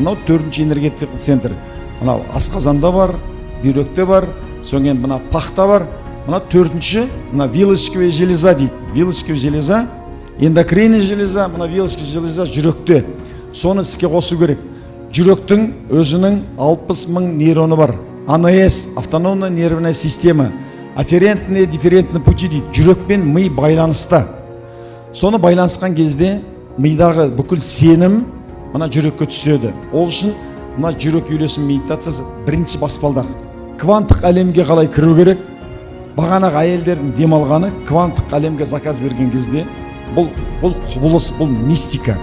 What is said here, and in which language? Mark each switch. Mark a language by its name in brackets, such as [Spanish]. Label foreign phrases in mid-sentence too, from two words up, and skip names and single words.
[Kazakh] Мынау 4-ші энергетикалық центр. Мынау асқазанда бар, бүйректе бар, соңген мына пахта бар. Мына 4-ші, мына [Russian] вилочковая железа [Kazakh] дейді. [Russian] Вилочковая железа, эндокринная железа, [Kazakh] мына [Russian] вилочковая железа [Kazakh] жүректе. Соны іске қосу керек. жүректің өзінің 60 мың нейроны бар. [Russian] АНС, автономная нервная система, афферентные дифферентные пути дейді. [Kazakh] Жүрек пен ми байланысты. Соны байланысқан кезде мидағы бүкіл сенім мына жүрекке түседі. Ол үшін мына жүрек үйлесім медитациясы бірінші баспалдақ. Кванттық әлемге қалай кіру керек? Бағанағы әйелдердің демалғаны кванттық әлемге заказ берген кезде бұл құбылыс, бұл мистика.